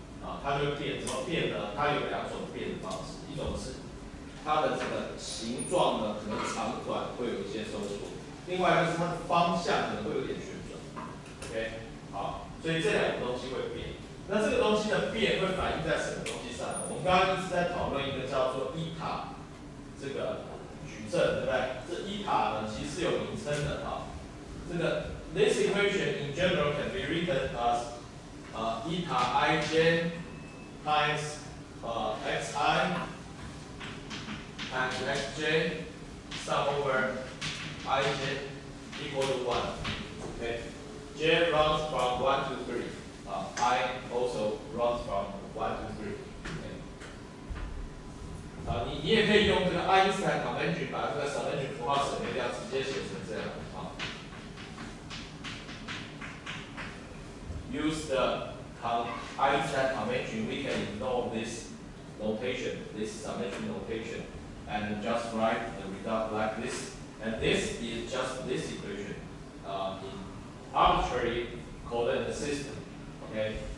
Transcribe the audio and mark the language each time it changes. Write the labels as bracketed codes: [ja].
[zh] 它就会变，怎么变呢？它有两种变的方式，一种是它的这个形状呢，可能长短会有一些收缩；另外一个是它的方向可能会有点旋转。 OK， 好，所以这两个东西会变。那这个东西的变会反映在什么东西上呢？我们刚刚一直在讨论一个叫做伊塔这个矩阵，对不对？这伊塔呢其实是有名称的这个 [en] this equation in general can be written as eta ij times xi times xj sum over ij equal to 1. Okay, j runs from 1 to 3. I also runs from 1 to 3. Okay. [zh] 你也可以用这个爱因斯坦 convention 把这个 convention 符号省略掉，直接写成这样。 [en] Use the Einstein convention, we can ignore this notation, this summation notation, and just write the result like this. And this is just this equation in arbitrary coordinate system. Okay.